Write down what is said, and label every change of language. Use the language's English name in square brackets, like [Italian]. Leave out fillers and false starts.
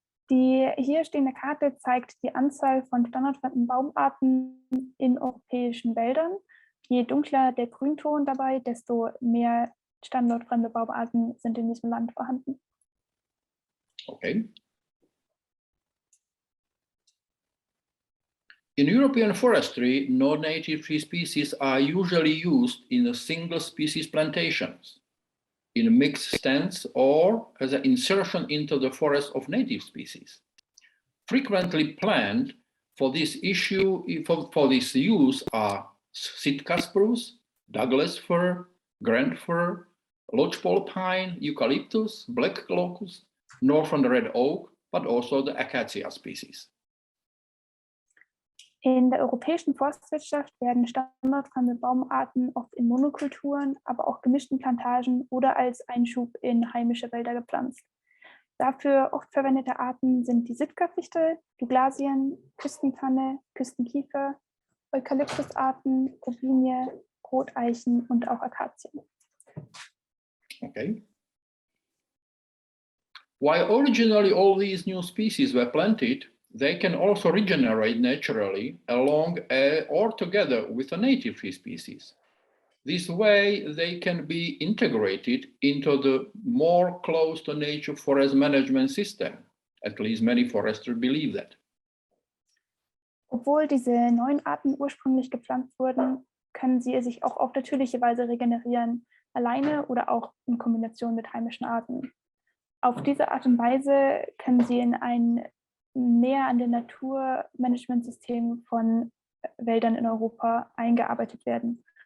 [German] Die hier stehende Karte zeigt die Anzahl von standardfremden Baumarten in europäischen Wäldern. Je dunkler der Grünton dabei, desto mehr standortfremde Baumarten sind in diesem Land vorhanden. Okay. [English] In European forestry, non-native tree species are usually used in single species plantations, in mixed stands, or as an insertion into the forest of native species. Frequently planned for this issue, for this use are Sitka spruce, Douglas fir, Grand fir, lodgepole pine, eucalyptus, black locust, northern red oak, but also the acacia species. [German] In der europäischen Forstwirtschaft werden standardfremde Baumarten oft in Monokulturen, aber auch gemischten Plantagen oder als Einschub in heimische Wälder gepflanzt. Dafür oft verwendete Arten sind die Sitka-Fichte, Douglasien, Küstentanne, Küstenkiefer, Eukalyptusarten, Robinie, Roteichen und auch Akazien. Okay. [English] While originally all these new species were planted, they can also regenerate naturally along or together with a native tree species. This way, they can be integrated into the more close to nature forest management system. At least many foresters believe that. [German] Obwohl diese neuen Arten ursprünglich gepflanzt wurden, können sie sich auch auf natürliche Weise regenerieren, alleine oder auch in Kombination mit heimischen Arten. Auf diese Art und Weise können sie in ein näher an den Naturmanagementsystem von Wäldern in Europa eingearbeitet werden.